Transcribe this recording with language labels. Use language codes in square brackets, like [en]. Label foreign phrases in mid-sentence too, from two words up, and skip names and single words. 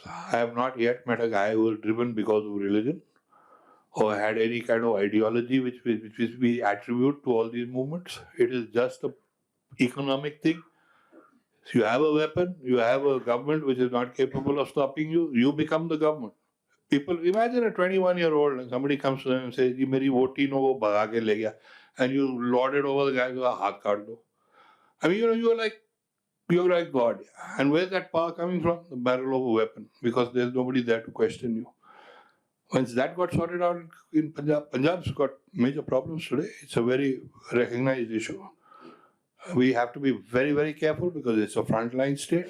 [en] I have not yet met a guy who was driven because of religion or had any kind of ideology which we attribute to all these movements. It is just an economic thing. So you have a weapon, you have a government which is not capable of stopping you, you become the government. People, imagine a 21-year-old and somebody comes to them and says, [hi] "ये मेरी वोटी नो वो भगा के ले गया," [en] and you lord it over the guy who [hi] हाथ काट दो. [en] I mean, you're like God. And where's that power coming from? The barrel of a weapon, because there's nobody there to question you. Once that got sorted out in Punjab, Punjab's got major problems today. It's a very recognized issue. We have to be very, very careful because it's a frontline state.